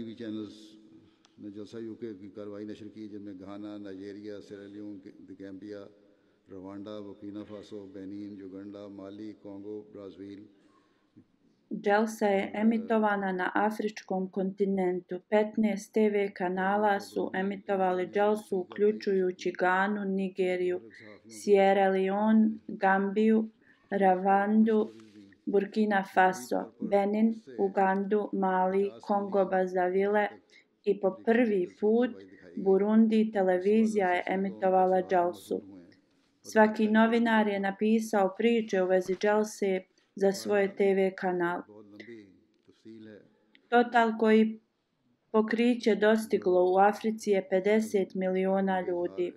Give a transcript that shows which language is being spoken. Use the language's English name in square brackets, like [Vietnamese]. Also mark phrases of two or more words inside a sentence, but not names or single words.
[Serbian] Dželsa je emitovana na afričkom kontinentu. 15 TV kanala su emitovali dželsu uključujući Ganu, Nigeriju, Sierra Leone, Gambiju, Rwandu, Burkina Faso, Benin, Ugandu, Mali, Kongo Brazzaville i po prvi put Burundi televizija je emitovala dželsu. Svaki novinar je napisao priče u vezi dželse za svoje TV kanal. Total koji pokriće dostiglo u Africi je 50 miliona ljudi.